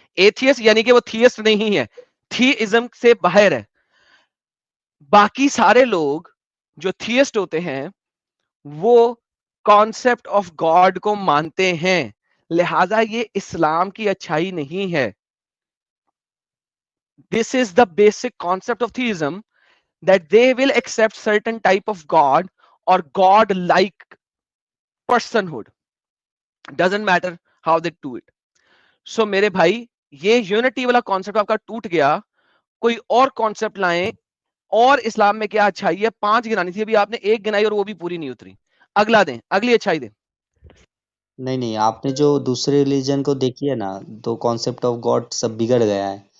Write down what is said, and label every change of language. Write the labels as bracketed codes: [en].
[ur] Atheist یعنی کہ وہ تھیسٹ نہیں ہے, تھیزم سے باہر ہے. باقی سارے لوگ جو تھیسٹ ہوتے ہیں وہ کانسیپٹ آف گاڈ کو مانتے ہیں, لہذا یہ اسلام کی اچھائی نہیں ہے. [en] This is the basic concept of theism, that they will accept certain type of God or God-like personhood. Doesn't matter how they do it. [ur] So میرے بھائی یہ یونٹی والا کانسیپٹ آپ کا ٹوٹ گیا, کوئی اور کانسیپٹ لائیں. اور اسلام میں کیا اچھائی ہے؟ 5 گنانی تھی, ابھی آپ نے 1 گنائی اور وہ بھی پوری نہیں اتری. اگلا دیں, اگلی اچھائی دیں. نہیں آپ نے جو دوسرے ریلیجن کو دیکھی ہے نا, تو کانسیپٹ آف گاڈ سب بگڑ گیا ہے.